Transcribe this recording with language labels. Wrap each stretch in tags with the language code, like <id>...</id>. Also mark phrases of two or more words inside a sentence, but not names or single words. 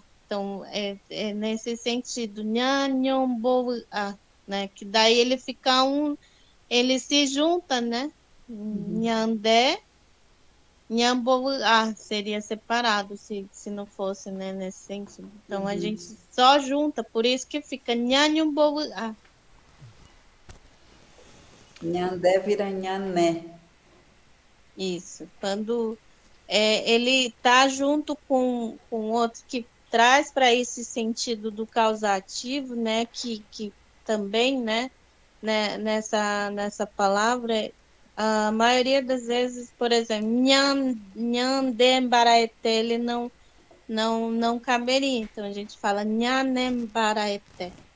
<pt>Então, é nesse sentido, Nhanhomboa, né, que daí ele se junta, né, Nhandé, Nhambouá, seria separado se não fosse, né, nesse sentido. Então, a gente só junta, por isso que fica Nhanhomboa. Nhandé vira nhané. Isso, quando ele está junto com outro que traz para esse sentido do causativo, né, que também, nessa palavra, a maioria das vezes, por exemplo, Nhandembaraete, ele não caberia, então a gente fala Nhanembaraete.</pt>